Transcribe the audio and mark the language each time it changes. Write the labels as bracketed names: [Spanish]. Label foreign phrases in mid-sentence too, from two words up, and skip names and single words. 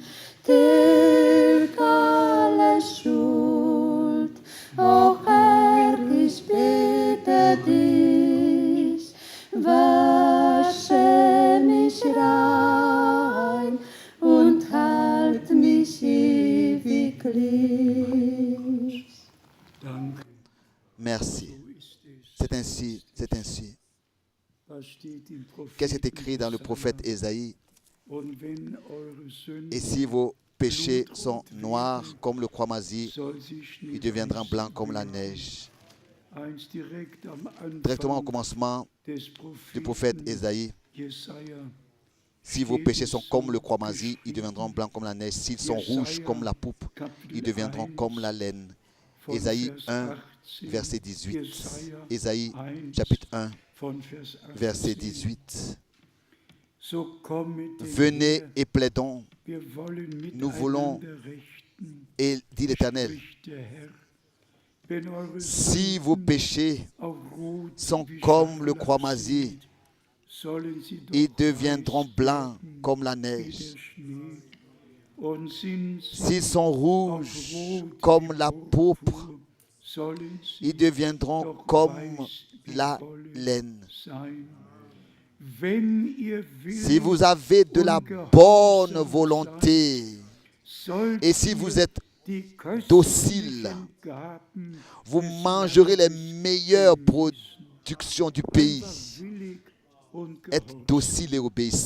[German] Tilg alle Schuld, auch Herr, ich bitte dich, wasche mich rein und halt mich ewiglich. Danke. [French] Merci. C'est ainsi, c'est ainsi. [German] Was steht im [French] Qu'est-ce qui est [German] Propheten [French] écrit dans le prophète Ésaïe? [German] Und wenn eure Sünden [French] Et si vos péchés sont noirs comme le croix-masie, [German] soll sie Schnee [French] ils deviendront blancs comme la neige. [German] Eins direkt am [French] Directement au [German] Anfang [French] commencement [German] des [French] du prophète [German] Propheten [French] Ésaïe, [German] Jesaja. [French] si vos péchés sont comme le croix-masie, ils deviendront blancs comme la neige. S'ils sont rouges comme la poupe, ils deviendront comme la laine. Ésaïe 1, verset 18. Ésaïe, chapitre 1, verset 18. [German] So kommet [French] Venez et plaidons, [German] wir wollen [French] nous voulons, [German] miteinander rechten, [French] et dit l'Éternel, [German] spricht der Herr. Wenn eure [French] si vos péchés [German] auch rot [French] sont [German] wie [French] comme le [German] Scharlach [French] croix-masie, [German] sind, sollen sie doch [French] ils deviendront [German] weiß [French] blancs [German] werden [French] comme la [German] wie [French] neige. [German] der Schnee. Und sind sie [French] S'ils sont [German] auch [French] rouges [German] rot [French] comme [German] wie [French] la pourpre, [German] Purpur, sollen sie [French] ils deviendront [German] doch [French] comme [German] weiß wie [French] la [German] Wolle [French] laine. [German] sein. Wenn ihr [French] Si vous avez de la bonne volonté et si vous êtes docile, vous mangerez les meilleures productions du pays. Être docile et obéissant.